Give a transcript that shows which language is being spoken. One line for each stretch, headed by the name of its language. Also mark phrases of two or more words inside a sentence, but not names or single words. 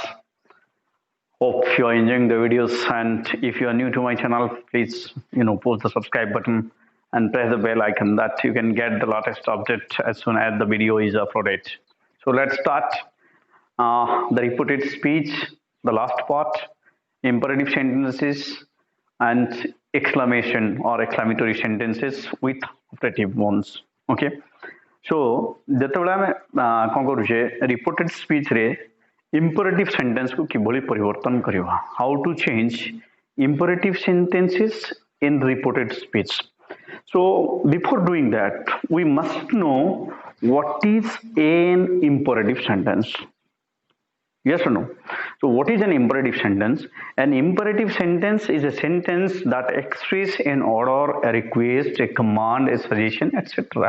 English: Hope you are enjoying the videos, and if you are new to my channel, please push the subscribe button and press the bell icon that you can get the latest update as soon as the video is uploaded. So let's start the repeated speech, the last part, imperative sentences, and exclamation or exclamatory sentences with operative ones. Okay, so
Odia: ଯେତେବେଳେ ଆମେ କ'ଣ କରୁଛେ
English: reported speech
Odia: ରେ
English: imperative sentence
Odia: କୁ କିଭଳି ପରିବର୍ତ୍ତନ କରିବା,
English: how to change imperative sentences in reported speech. So before doing that, we must know what is an imperative sentence. Yes or no? So what is an imperative sentence? An imperative sentence is a sentence that expresses an order, a request, a command, a suggestion, etc.